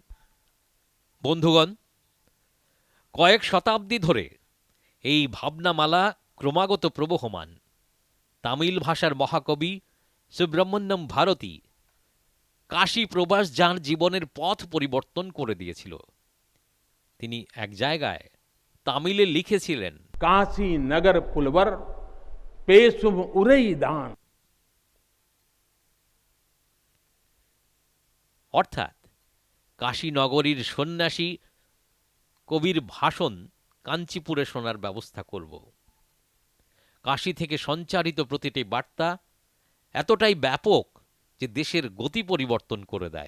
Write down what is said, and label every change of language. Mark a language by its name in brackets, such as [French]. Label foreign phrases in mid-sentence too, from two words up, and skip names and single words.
[Bangla] বন্ধুগণ, কয়েক শতাব্দী ধরে এই ভাবনামালা ক্রমাগত প্রবহমান। তামিল ভাষার মহাকবি সুব্রহ্মণ্যম ভারতী কাশী প্রবাস যাঁর জীবনের পথ পরিবর্তন করে দিয়েছিল। তিনি এক জায়গায় তামিলে লিখেছিলেন, [Tamil] காசி நகர் புலவர் பேசும் உரை தான்। [Bangla] অর্থাৎ কাশী নগরীর সন্ন্যাসী কবির ভাষণ কাঞ্চিপুরে শোনার ব্যবস্থা করব। কাশী থেকে সঞ্চারিত প্রতিটি বার্তা এতটাই ব্যাপক যে দেশের গতি পরিবর্তন করে দেয়।